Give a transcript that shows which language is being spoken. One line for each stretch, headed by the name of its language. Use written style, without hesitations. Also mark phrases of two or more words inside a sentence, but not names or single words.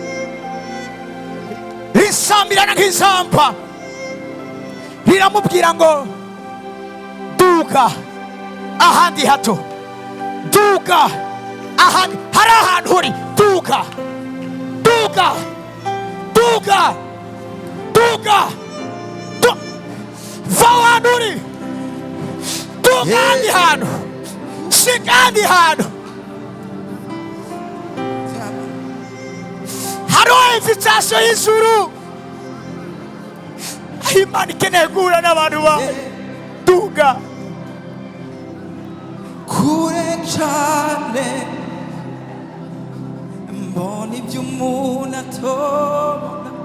Rundi: risambirana nk'izamba, riramubwira ngo duga ahandi hato, duga ahandi, hari ahantu uri, duga duga duga duga va ahantu uri duga ahandi hantu shika ahandi hantu hariho invitation y'ijuru aho Imana ikeneye guhura n'abantu bawe duga kure cyane mbona ibyo umuntu atobona